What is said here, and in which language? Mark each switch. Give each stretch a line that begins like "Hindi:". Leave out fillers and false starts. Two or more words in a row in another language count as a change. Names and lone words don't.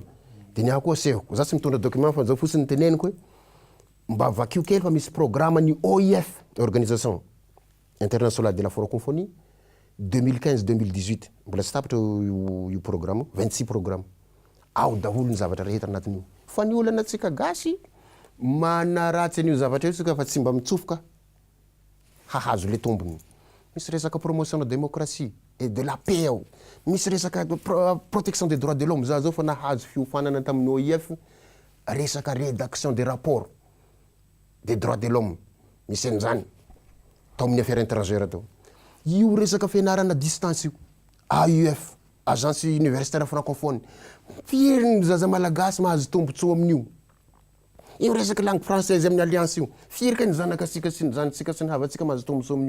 Malagasy: De ny akoa sehoko, za tsy mitondra document fa zao fotsiny teneniko hoe mba vakio kely fa misy programme ny OIF,
French: Organisation Internationale de la Francophonie, 2015-2018.
Malagasy: Mbola tsy tapitra io programme, 26 programme. Ao daholo ny zavatra rehetra anatin'io. Fa ny olana tsika gasy manaratsy an'io zavatra io tsika fa tsy mba mitsofoka hahazo le tombony. Misy resaka
French: promotion de démocratie et de la paix
Malagasy: ao. Misy resaka
French: protection des droits de l'homme.
Malagasy: Za zao fa nahazo fiofanana tamin'ny OIF resaka
French: rédaction des rapports des droits de l'homme.
Malagasy: Misy an'izany tao amin'ny
French: affaires étrangères
Malagasy: tao. Io resaka fianarana distance io, AUF, Agence Universitaire Francophone. Firy ny zaza malagasy mahazo tombotsoa amin'io. Io resaka
French: langue française
Malagasy: amin'ny alliance io. Firy ka ny zanakasika sy ny zanitsika sy ny havatsika mahazo tombotsoa amin'io.